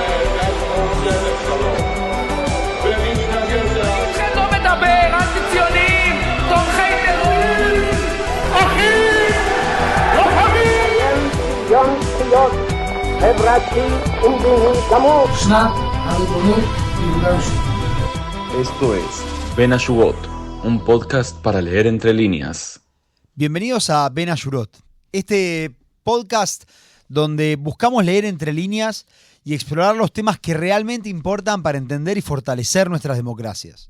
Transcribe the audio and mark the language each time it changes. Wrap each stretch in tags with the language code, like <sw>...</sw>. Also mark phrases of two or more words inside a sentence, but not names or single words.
<he>איתכם לא מדבר, אנטי-ציונים, תומכי טרור, אחים, לוחמים! שוויון זכויות חברתי ומדיני גמור. שנת הריבונות ביהודה ושומרון.</he> <es>Esto es Ben Ashurot, un podcast para leer entre líneas. Bienvenidos a Ben Ashurot, este podcast donde buscamos leer entre líneas y explorar los temas que realmente importan para entender y fortalecer nuestras democracias.</es>